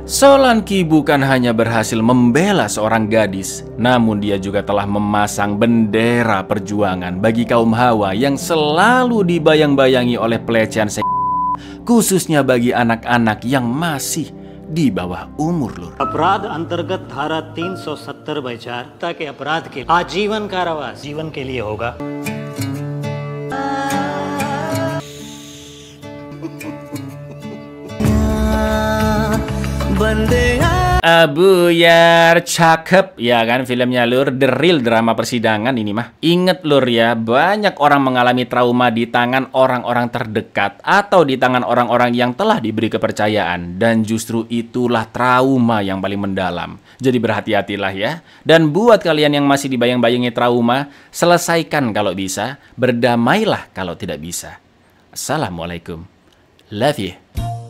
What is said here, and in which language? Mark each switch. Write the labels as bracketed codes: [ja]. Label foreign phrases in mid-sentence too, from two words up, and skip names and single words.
[id] Solanki bukan hanya berhasil membela seorang gadis, namun dia juga telah memasang bendera perjuangan bagi kaum Hawa yang selalu dibayang-bayangi oleh pelecehan seks, khususnya bagi anak-anak yang masih di bawah umur, Lur. [hi] अपराध अंतर्गत धारा 370/4 के अपराध के आजीवन कारावास जीवन के लिए होगा। [id] Buyar, cakep ya kan filmnya, Lur. [en] The real drama [id] persidangan ini mah. Ingat, Lur ya, banyak orang mengalami trauma di tangan orang-orang terdekat atau di tangan orang-orang yang telah diberi kepercayaan, dan justru itulah trauma yang paling mendalam. Jadi berhati-hatilah ya. Dan buat kalian yang masih dibayang-bayangi trauma, selesaikan kalau bisa, berdamailah kalau tidak bisa. Assalamualaikum. [en] Love you.